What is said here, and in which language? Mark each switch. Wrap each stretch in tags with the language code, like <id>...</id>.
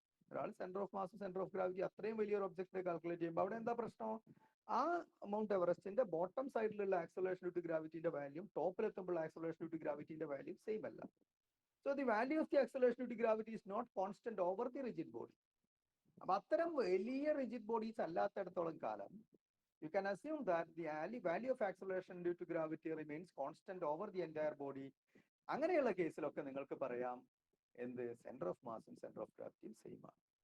<ml>ഒരാൾ centre of മാസും centre of gravity അത്രയും വലിയൊരു ഒബ്ജക്റ്റ് കാൽക്കുലേറ്റ് ചെയ്യുമ്പോൾ അവിടെ എന്താ പ്രശ്നം? ആ മൗണ്ട് എവറസ്റ്റിന്റെ ബോട്ടം സൈഡിലുള്ള acceleration due to ഗ്രാവിറ്റിന്റെ value ടോപ്പിലെത്തുമ്പോൾ acceleration due to ഗ്രാവിറ്റിന്റെ value same അല്ല.</ml> <en>So the value of the acceleration due to gravity is not constant over the rigid body.</en> <ml>അപ്പൊ അത്തരം വലിയ റിജിഡ് ബോഡീസ് അല്ലാത്തടത്തോളം കാലം</ml> <en>you can assume that the value of acceleration due to gravity remains constant over the entire body.</en> <ml>അങ്ങനെയുള്ള കേസിലൊക്കെ നിങ്ങൾക്ക് പറയാം എന്ത് centre of മാസും centre of ഗ്രാവിറ്റിയും same ആണ്.</ml>